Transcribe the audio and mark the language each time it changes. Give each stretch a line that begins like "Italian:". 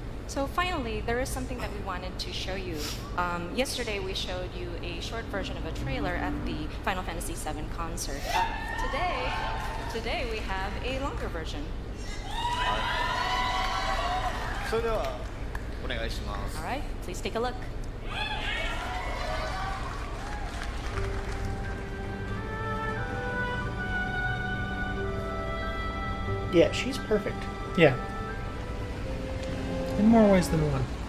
English: So finally, there is something that we wanted to show you. Yesterday we showed you a short version of a trailer at the Final Fantasy VII concert. Today we have a longer version.
Japanese: それではお願いします
English: All right, please take a look. Yeah, she's perfect. Yeah. In more ways than one.